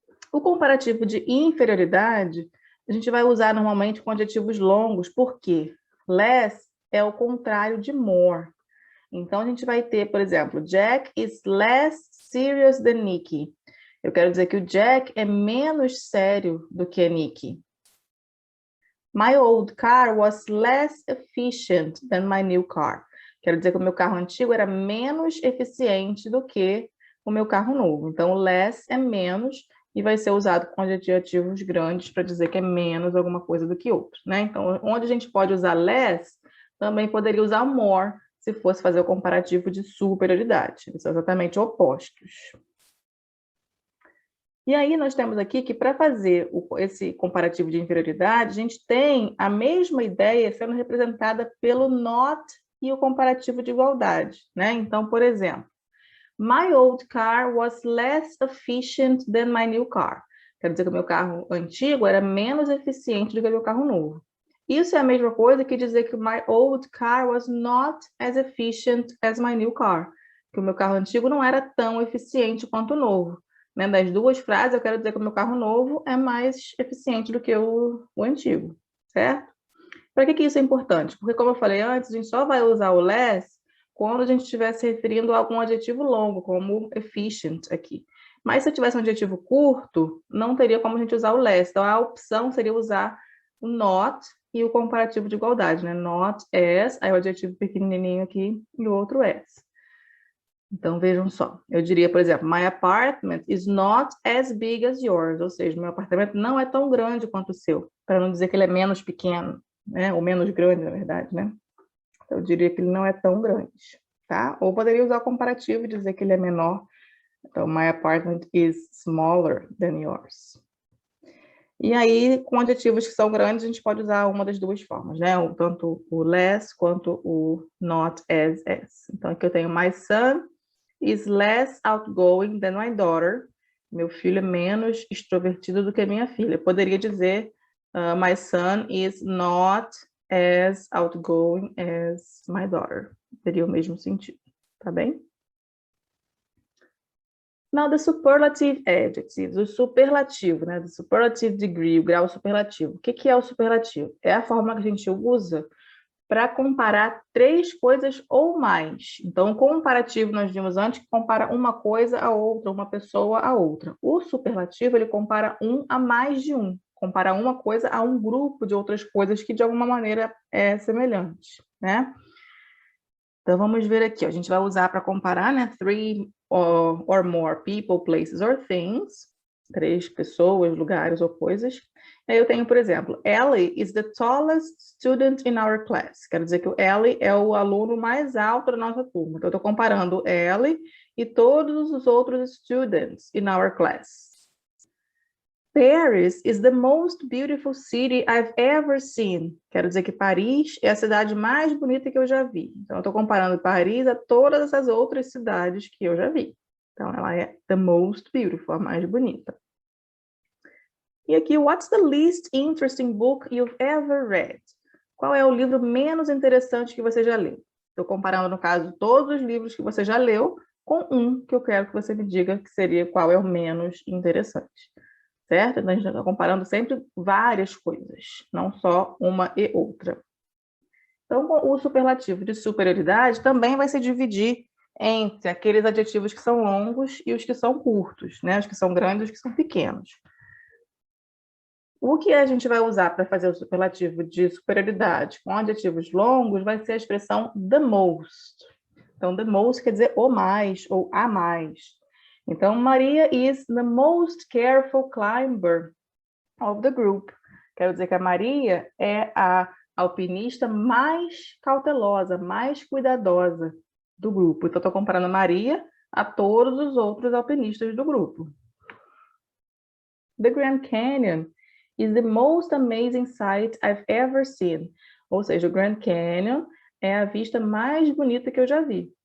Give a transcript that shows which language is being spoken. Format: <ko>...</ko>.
<pt>O comparativo de inferioridade, a gente vai usar normalmente com adjetivos longos, porque less é o contrário de more. Então, a gente vai ter, por exemplo,</pt> <en>Jack is less serious than Nicky.</en> <pt>Eu quero dizer que o Jack é menos sério do que a Nicky.</pt> <en>My old car was less efficient than my new car.</en> <pt>Quero dizer que o meu carro antigo era menos eficiente do que o meu carro novo. Então, less é menos e vai ser usado com adjetivos grandes para dizer que é menos alguma coisa do que outro, né? Então, onde a gente pode usar less, também poderia usar more se fosse fazer o comparativo de superioridade. Eles são exatamente opostos. E aí nós temos aqui que para fazer esse comparativo de inferioridade, a gente tem a mesma ideia sendo representada pelo not e o comparativo de igualdade, né? Então, por exemplo,</pt> <en>my old car was less efficient than my new car.</en> <pt>Quer dizer que o meu carro antigo era menos eficiente do que o meu carro novo. Isso é a mesma coisa que dizer que</pt> <en>my old car was not as efficient as my new car.</en> <pt>Que o meu carro antigo não era tão eficiente quanto o novo. Né? Das duas frases, eu quero dizer que o meu carro novo é mais eficiente do que o antigo, certo? Para que isso é importante? Porque, como eu falei antes, a gente só vai usar o less quando a gente estiver se referindo a algum adjetivo longo, como efficient aqui. Mas se eu tivesse um adjetivo curto, não teria como a gente usar o less. Então, a opção seria usar o not e o comparativo de igualdade, né?</pt> <en>Not as,</en> <pt>aí o adjetivo pequenininho aqui e o outro as. Então, vejam só. Eu diria, por exemplo,</pt> <en>my apartment is not as big as yours.</en> <pt>Ou seja, meu apartamento não é tão grande quanto o seu. Para não dizer que ele é menos pequeno, né? Ou menos grande, na verdade, né? Então, eu diria que ele não é tão grande, tá? Ou poderia usar o comparativo e dizer que ele é menor.</pt> <en>Então, my apartment is smaller than yours.</en> <pt>E aí, com adjetivos que são grandes, a gente pode usar uma das duas formas, né? Tanto o less quanto o not as. Então, aqui eu tenho</pt> <en>my son is less outgoing than my daughter.</en> <pt>Meu filho é menos extrovertido do que minha filha. Eu poderia dizer</pt> <en>my son is not as outgoing as my daughter.</en> <pt>Teria o mesmo sentido, tá bem?</pt> <en>Now, the superlative adjectives,</en> <pt>o superlativo, né?</pt> <en>The superlative degree,</en> <pt>o grau superlativo. O que é o superlativo? É a forma que a gente usa para comparar três coisas ou mais. Então, o comparativo nós vimos antes que compara uma coisa a outra, uma pessoa a outra. O superlativo, ele compara um a mais de um. Compara uma coisa a um grupo de outras coisas que, de alguma maneira, é semelhante, né? Então, vamos ver aqui. A gente vai usar para comparar, né?</pt> <en>Three or more people, places or things.</en> <pt>Três pessoas, lugares ou coisas. Aí eu tenho, por exemplo,</pt> <en>Ellie is the tallest student in our class.</en> <pt>Quero dizer que o Ellie é o aluno mais alto da nossa turma. Então, eu estou comparando Ellie e todos os outros</pt> <en>students in our class. Paris is the most beautiful city I've ever seen.</en> <pt>Quero dizer que Paris é a cidade mais bonita que eu já vi. Então, eu estou comparando Paris a todas essas outras cidades que eu já vi. Então, ela é</pt> <en>the most beautiful,</en> <pt>a mais bonita. E aqui,</pt> <en>what's the least interesting book you've ever read?</en> <pt>Qual é o livro menos interessante que você já leu? Estou comparando, no caso, todos os livros que você já leu com um que eu quero que você me diga que seria qual é o menos interessante. Certo? Então, a gente está comparando sempre várias coisas, não só uma e outra. Então, o superlativo de superioridade também vai se dividir entre aqueles adjetivos que são longos e os que são curtos, né? Os que são grandes e os que são pequenos. O que a gente vai usar para fazer o superlativo de superioridade com adjetivos longos vai ser a expressão the most. Então, the most quer dizer o mais ou a mais.</pt> <en>Então, Maria is the most careful climber of the group.</en> <pt>Quero dizer que a Maria é a alpinista mais cautelosa, mais cuidadosa do grupo. Então, estou comparando Maria a todos os outros alpinistas do grupo.</pt> <en>The Grand Canyon is the most amazing sight I've ever seen.</en> <pt>Ou seja, o Grand Canyon é a vista mais bonita que eu já vi.</pt>